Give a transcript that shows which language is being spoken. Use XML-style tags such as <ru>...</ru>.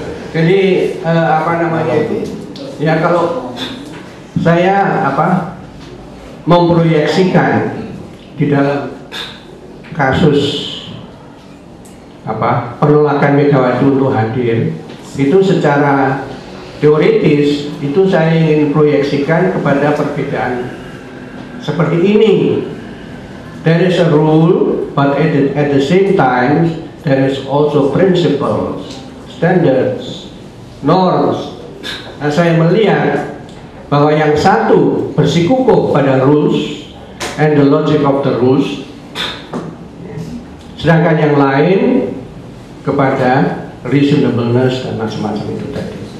<id>Jadi apa namanya itu ya, kalau saya memproyeksikan di dalam kasus penolakan Megawati untuk hadir itu secara teoritis itu saya ingin proyeksikan kepada perbedaan seperti ini.</id> <en>There is a rule, but at the same time there is also principles, standards, norms.</en> <id>Nah, saya melihat bahwa yang satu bersikukuh pada</id> <en>rules and the logic of the rules,</en> <id>sedangkan yang lain kepada reasonableness dan macam-macam itu tadi.</id>